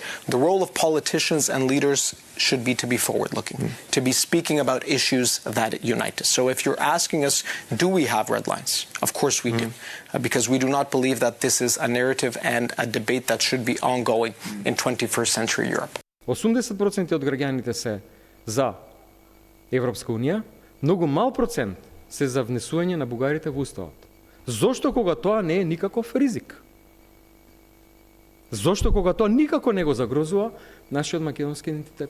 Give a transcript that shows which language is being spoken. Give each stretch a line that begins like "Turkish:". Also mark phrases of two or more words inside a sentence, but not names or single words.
English: The role of politicians and leaders should be to be forward-looking, to be speaking about issues that unite us. So if you're asking us, do we have red lines? Of course we do, because we do not believe that this is a narrative and a debate that should be ongoing in 21st century Europe.
Macedonian: 80% од граѓаните се за Европска унија, многу мал процент се за внесување на бугарите во уставот. Зошто кога тоа не е никаков ризик? Зошто кога тоа никако не го загрозува нашиот македонски идентитет?